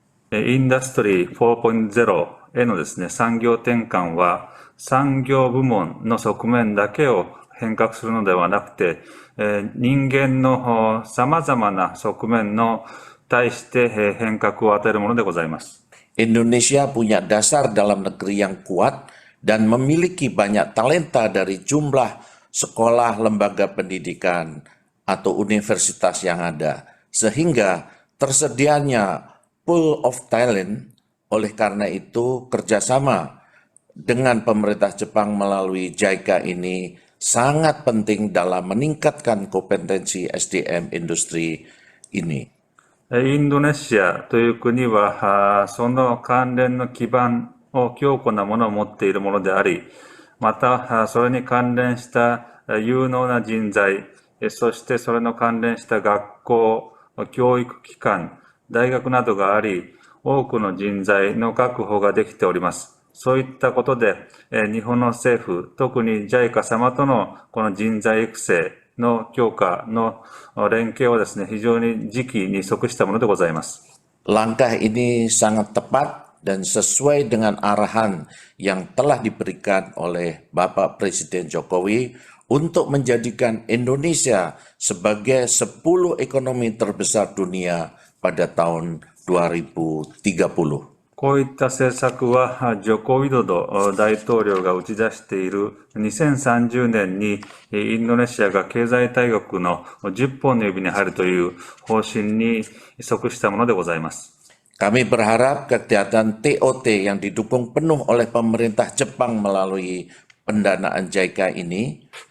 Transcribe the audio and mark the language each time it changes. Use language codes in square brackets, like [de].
[ja] インダストリー 4.0 へのですね、産業転換は産業部門の側面だけを変革するのではなくて、人間の様々な側面の対して変革を与えるものでございます。 [id] Indonesia punya dasar dalam negeri yang kuat dan memiliki banyak talenta dari jumlah sekolah, lembaga pendidikan, atau universitas yang ada, sehingga tersedianya [en] pool of talent. [id] Oleh karena itu, kerjasama dengan pemerintah Jepang melalui JICA ini sangat penting dalam meningkatkan kompetensi SDM industri ini. [ja] インドネシアという国は、その関連の基盤を強固なものを持っているものであり、また、それに関連した有能な人材、そしてそれの関連した学校、教育機関、大学などがあり、多くの人材の確保ができております。そういったことで、日本の政府、特に JICA 様とのこの人材育成の強化の連携はですね、非常に時期に即したものでございます。 [id] Langkah ini sangat tepat dan sesuai dengan arahan yang telah diberikan oleh Bapak Presiden Jokowi untuk menjadikan Indonesia sebagai 10 ekonomi terbesar dunia pada tahun 2030. [ja] こういった政策は、ジョコ・ウィドド大統領が打ち出している2030年にインドネシアが経済大国の10本の指に入るという方針に即したものでございます。 [id] Kami berharap kegiatan TOT yang didukung penuh oleh pemerintah Jepang melalui pendanaan JICA ini